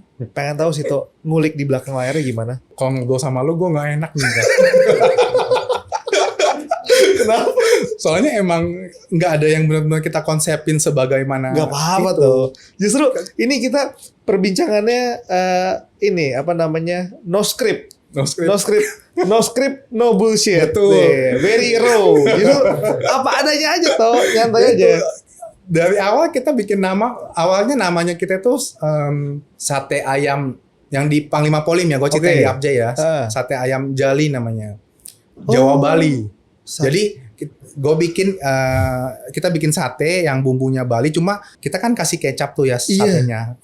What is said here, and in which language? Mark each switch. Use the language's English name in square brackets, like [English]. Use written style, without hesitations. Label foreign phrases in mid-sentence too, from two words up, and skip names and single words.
[Indonesian] Pengen tahu sih tuh ngulik di belakang layarnya gimana? Kalau ngobrol sama lu gue nggak enak nih. Kan? Kenapa? Soalnya emang nggak ada yang benar-benar kita konsepin sebagaimana. Gak apa-apa itu. tuh. Justru ini kita perbincangannya ini apa namanya, [English] no script. No script. No script, no script, no bullshit. [Indonesian] Betul. [English] Very raw. [Indonesian] Gitu. Apa adanya aja toh, nyantai aja. Dari awal kita bikin awalnya namanya kita tuh sate ayam yang di Panglima Polim ya, gue ceritain di Abjay ya. Sate ayam Jali namanya. Jawa Bali. Jadi gue bikin kita bikin sate yang bumbunya Bali, cuma kita kan kasih kecap tuh ya satenya.